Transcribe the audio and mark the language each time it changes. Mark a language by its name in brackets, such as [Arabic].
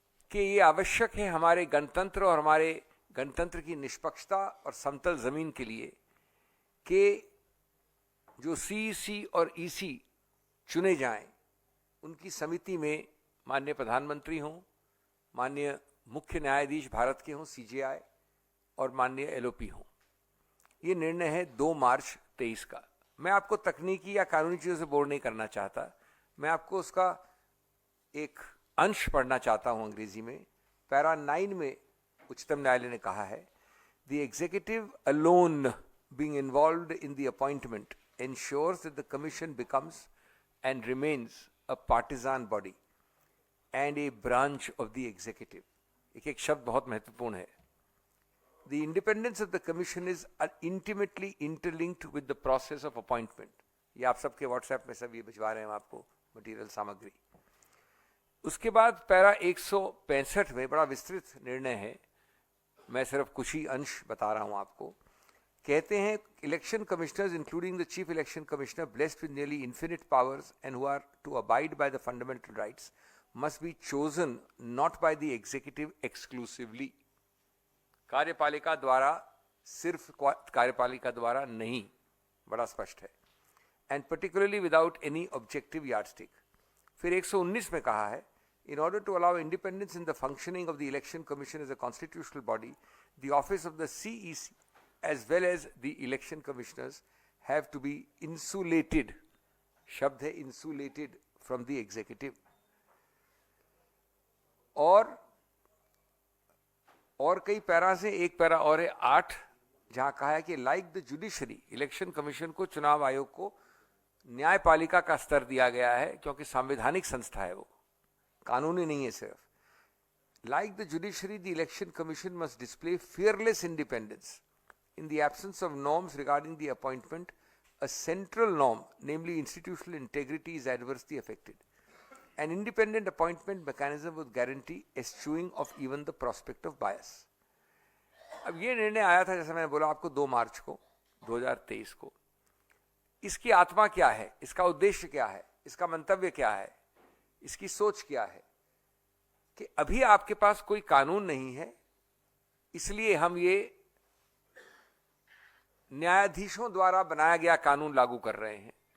[Hindi] कि ये आवश्यक है हमारे गणतंत्र और हमारे गणतंत्र की निष्पक्षता और समतल जमीन के लिए कि जो सीईसी और ईसी चुने जाएं, उनकी समिति में माननीय प्रधानमंत्री हों, माननीय मुख्य न्यायाधीश भारत के हों सीजेआई, और माननीय एलओपी हों। ये निर्णय है 2 मार्च 23 का। मैं आपको तकनीकी या कानूनी चीज़ों से बोर नहीं करना चाहता, मैं आपको उसका एक अंश पढ़ना चाहता हूं अंग्रेजी में। पैरा 9 में उच्चतम न्यायालय ने कहा है, [English] The executive alone being involved in the appointment ensures that the commission becomes and remains a partisan body and a branch of the executive. [Hindi] एक शब्द बहुत महत्वपूर्ण है। [English] The independence of the commission is intimately interlinked with the process of appointment. [Hindi] ये आप सबके WhatsApp में सब ये भिजवा रहे हैं आपको मटेरियल, सामग्री। उसके बाद पैरा 165 में बड़ा विस्तृत निर्णय है, मैं सिर्फ कुछ ही अंश बता रहा हूं आपको। कहते हैं [English] Election commissioners including the chief election commissioner blessed with nearly infinite powers and who are to abide by the fundamental rights must be chosen not by the executive exclusively. [Hindi] कार्यपालिका द्वारा, सिर्फ कार्यपालिका द्वारा नहीं, बड़ा स्पष्ट है। [English] And particularly without any objective yardstick. [Hindi] फिर 119 में कहा है [English] In order to allow independence in the functioning of the Election Commission as a constitutional body, the office of the CEC as well as the election commissioners have to be insulated. [Hindi] शब्द है [English] insulated from the executive. [Hindi] और कई para से एक para और है 8, जहां कहा है कि [English] like the judiciary, [Hindi] election commission को, चुनाव आयोग को न्यायपालिका का स्तर दिया गया है, क्योंकि संवैधानिक संस्था है, वो कानूनी नहीं है सिर्फ. [English] Like the judiciary, the election commission must display fearless independence. In the absence of norms regarding the appointment, a central norm, namely institutional integrity, is adversely affected. An independent appointment mechanism would guarantee eschewing of even the prospect of bias. [Hindi] अब ये निर्णय आया था, जैसे मैंने बोला आपको, 2 मार्च को 2023 को. इसकी आत्मा क्या है, इसका उद्देश्य क्या है, इसका मंतव्य क्या है, इसकी सोच क्या है कि अभी आपके पास कोई कानून नहीं है, इसलिए हम ये न्यायाधीशों द्वारा बनाया गया कानून लागू कर रहे हैं.